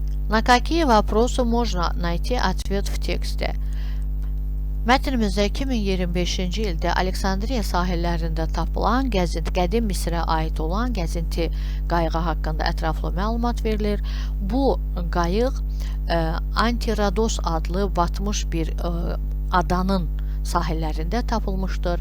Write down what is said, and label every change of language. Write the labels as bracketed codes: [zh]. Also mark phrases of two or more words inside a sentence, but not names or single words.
[ru] На какие вопросы можно найти ответ в tексте? [az] Mətnimizdə 2025-ci ildə Aleksandriya sahillərində tapılan qədim Misrə aid olan gəzinti qayığı haqqında ətraflı məlumat verilir. Bu qayıq Antirodos adlı batmış bir adanın sahillərində tapılmışdır.